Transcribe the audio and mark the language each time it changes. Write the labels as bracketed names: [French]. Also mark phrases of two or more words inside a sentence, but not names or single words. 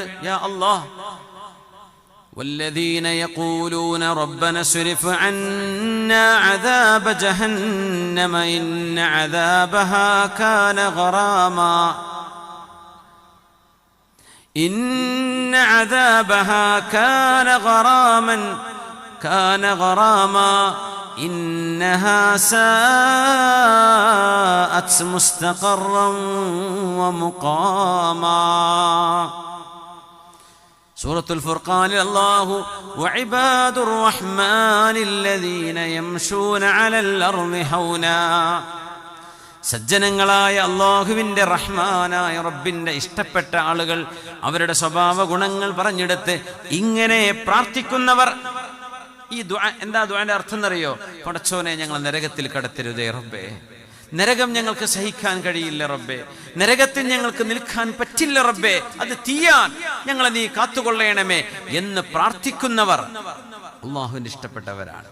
[Arabic] يا الله، والذين يقولون ربنا اصرف عنا عذاب جهنم إن عذابها كان غراما إن عذابها كان غراما إنها ساءت مستقرا ومقاما. سورة الفرقان. الله وعباد الرحمن الذين يمشون على الأرض هونا. [Malayalam] സജ്ജനങ്ങളായ അല്ലാഹുവിന്റെ റഹ്മാനായ റബ്ബിന്റെ ഇഷ്ടപ്പെട്ട ആളുകൾ അവരുടെ സ്വഭാവ ഗുണങ്ങൾ പറഞ്ഞെടുത്ത് ഇങ്ങനെ പ്രാർത്ഥിക്കുന്നവർ. ഈ ദുആ എന്താ? ദുആന്റെ അർത്ഥം എന്നറിയോ? പടച്ചോനെ, ഞങ്ങൾ നരകത്തിൽ കടത്തരുതേ റബ്ബേ, നരകം ഞങ്ങൾക്ക് സഹിക്കാൻ കഴിയില്ല റബ്ബേ, നരകത്തിൽ ഞങ്ങൾക്ക് നിൽക്കാൻ പറ്റില്ല റബ്ബേ, അത് തീയാൻ ഞങ്ങളെ നീ കാത്തുകൊള്ളണമേ എന്ന് പ്രാർത്ഥിക്കുന്നവർ അല്ലാഹുവിന്റെ ഇഷ്ടപ്പെട്ടവരാണ്.